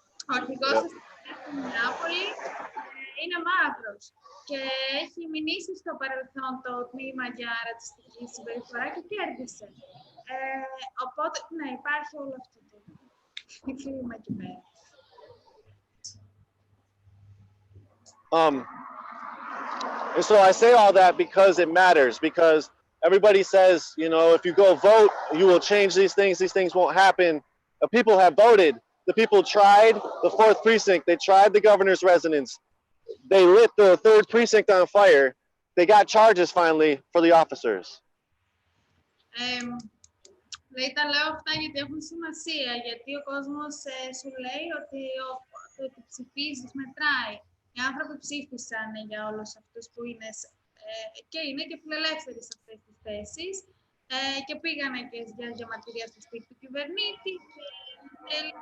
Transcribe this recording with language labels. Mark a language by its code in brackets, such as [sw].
[el] Ο αρχηγός στην Μινεάπολη είναι μαύρος και έχει μηνύσει στο παρελθόν το τμήμα για ρατσιστική συμπεριφορά και κέρδισε. Οπότε, ναι, υπάρχει όλο αυτό το κλίμα εκεί πέρα. [en] And so I say all that because it matters, because everybody says, you know, if you go vote, you will change these things won't happen. But people have voted. The people tried the 4th precinct. They tried the governor's residence. They lit the 3rd precinct on fire. They got charges finally for the officers. [el] Λέει, τα λέω αυτά γιατί έχουν σημασία, γιατί ο κόσμος σου λέει ότι το ότι ψηφίζεις μετράει. Οι άνθρωποι ψήφισαν για όλους αυτούς που είναι και είναι και φιλελεύθεροι σε αυτές τις θέσεις και πήγανε και για διαμαρτυρία στο σπίτι του κυβερνήτη και